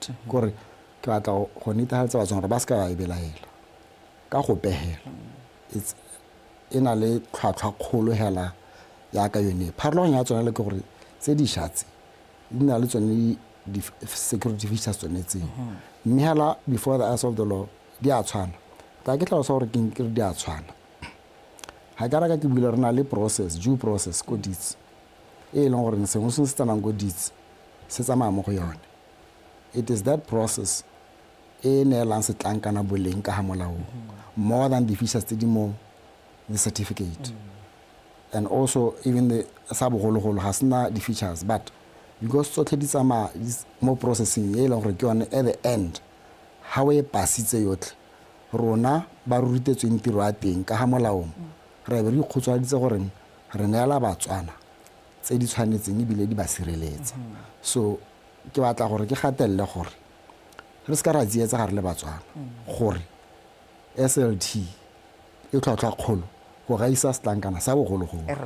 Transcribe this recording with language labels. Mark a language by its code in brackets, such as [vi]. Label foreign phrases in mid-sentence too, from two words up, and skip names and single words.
[tn] gore ke batla go netefatsa batswana gore ba se ka ba e belaela ka go pegela it's ena le tlhwatlhwa kgolo hela ya ka yone pharologano ya tsona le ke gore tse di shatse di na le tsone di- [en] security features [tn] tsone tseo mme hela [en] before the eyes of the law [tn] di a tshwana ta ke tlhalosa gore ke di a tshwana ga ka raka ke buile re na le [en] process due process [tn] ko deeds e leng gore sengwe se se tsanang ko deeds se tsamaya mo go yone [en] it is that process [tn] e neelang setlankana boleng ka ga molao [en] more than the features [tn] tse di mo [en] the certificate and also even the [tn] sa bogologolo ga sena di-features [en] but because [tn] tsotlhe di tsamaya mo processing e leng gore ke yone [en] at the end [tn] ga o e pasitse yotlhe rona ba rutetsweng tiro ya teng ka ga molaong re be re ikgotswaditse gore re neela batswana tse di tshwanetseng ebile di ba sireletsa so ke batla gore ke gatelele gore re se ka ra tsietsa gare le batswana gore SLT e tlhwatlhwa kgolo go gaisa setlankana sa bogologolo